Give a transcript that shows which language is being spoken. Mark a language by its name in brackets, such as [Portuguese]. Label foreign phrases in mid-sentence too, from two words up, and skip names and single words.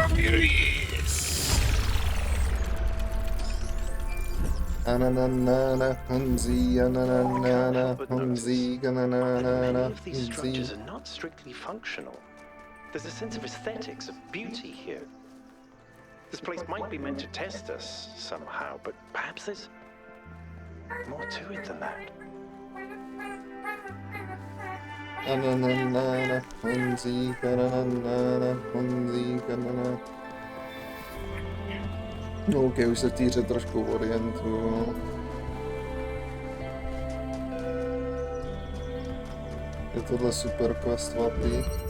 [English] Osiris! Ananana, Hunzi, ananana, Hunzi, ananana, Many of these Hunzi. structures are not strictly functional. There's a sense of aesthetics, of beauty here. This place might be meant to test us somehow, but perhaps there's more to it than that. Ananana, Hunzi, ananana, Hunzi, ananana. [Czech] OK, už se v té hře trošku orientuju. Je tohle super quest mapy.